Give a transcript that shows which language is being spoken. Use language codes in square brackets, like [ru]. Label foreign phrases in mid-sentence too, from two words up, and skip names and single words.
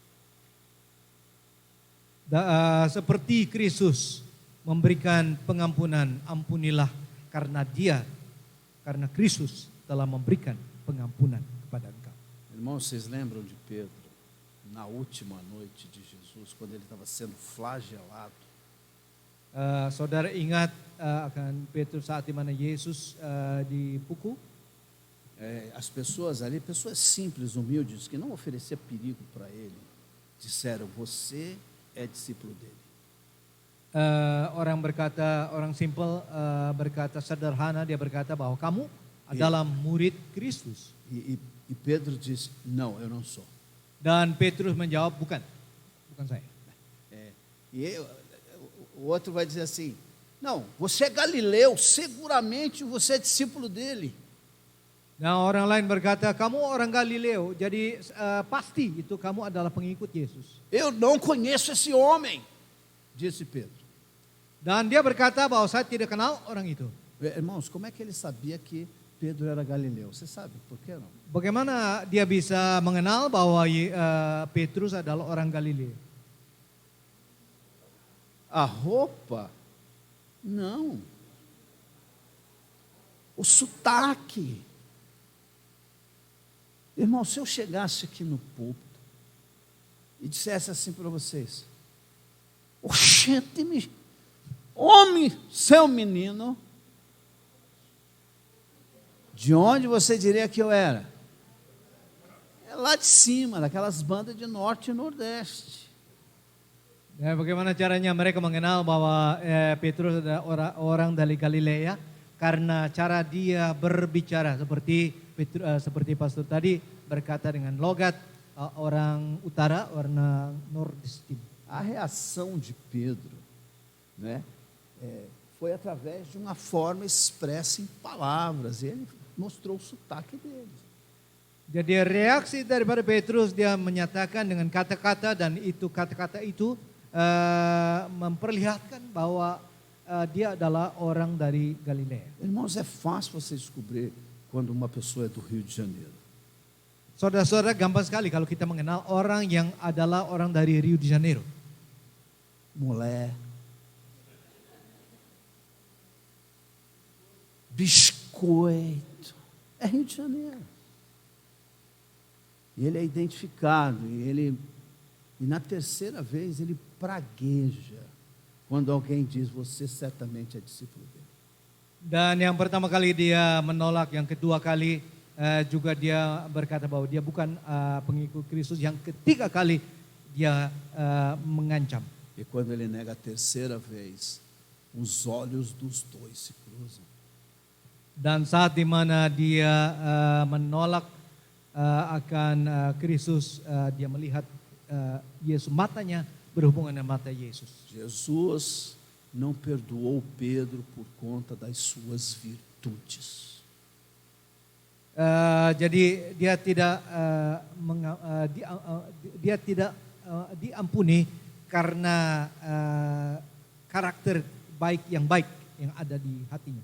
[id] Seperti Kristus memberikan pengampunan, ampunilah karena Kristus telah memberikan pengampunan kepada engkau. [pt] Irmãos, vocês lembram de Pedro na última noite de Jesus, quando ele estava sendo flagelado? [id] Saudara ingat akan Petrus saat di mana Yesus dipukul? [pt] As pessoas ali, pessoas simples, humildes, que não ofereciam perigo para ele, disseram, você é discípulo dele. [id] Orang simpel berkata sederhana, dia berkata bahwa kamu adalah murid Kristus. [pt] E Pedro disse, não, eu não sou. [id] Dan Petrus menjawab, bukan saya. [pt] O outro vai dizer assim, não, você é galileu, seguramente você é discípulo dele. [id] Nah, orang lain berkata, kamu orang Galileo, jadi pasti itu kamu adalah pengikut Yesus. [pt] Eu não conheço esse homem, disse Pedro. [id] Dan dia berkata bahwa saya tidak kenal orang itu. [pt] Irmãos, como é que ele sabia que Pedro era galileu? Você sabe por que não? [id] Bagaimana dia bisa mengenal bahwa Petrus adalah orang Galilea? [pt] A roupa? Não. O sotaque. Irmão, se eu chegasse aqui no púlpito e dissesse assim para vocês, oxente, homem, seu menino, de onde você diria que eu era? É lá de cima, daquelas bandas de norte e nordeste. [id] Bagaimana caranya mereka mengenal bahwa Petrus adalah orang dari Galilea? Karena cara dia berbicara seperti pastor tadi berkata dengan logat orang utara, orang nordeste. [pt] A reação de Pedro, né, foi através de uma forma expressa em palavras. Ele mostrou o sotaque dele. [id] Jadi reaksi daripada Petrus, dia menyatakan dengan kata-kata, dan itu kata-kata itu memperlihatkan bahwa dia adalah orang dari Galilea. [pt] Irmãos, é fácil você descobrir quando uma pessoa é do Rio de Janeiro. [id] Saudara-saudara, gampang sekali kalau kita mengenal orang yang adalah orang dari Rio de Janeiro. [pt] Mulher, biscoito, é Rio de Janeiro. E ele é identificado, e na terceira vez ele pragueja quando alguém diz, você certamente é discípulo dele. [id] Dan yang pertama kali dia menolak, yang kedua kali juga dia berkata bahwa dia bukan pengikut Kristus, yang ketiga kali dia mengancam. [pt] E quando ele nega a terceira vez, os olhos dos dois se cruzam. [id] Dan saat di mana dia menolak akan Kristus, dia melihat Yesus, matanya berhubungan dengan mata Yesus. [pt] Jesus não perdoou Pedro por conta das suas virtudes. [id] Jadi dia tidak diampuni karena karakter baik yang ada di hatinya.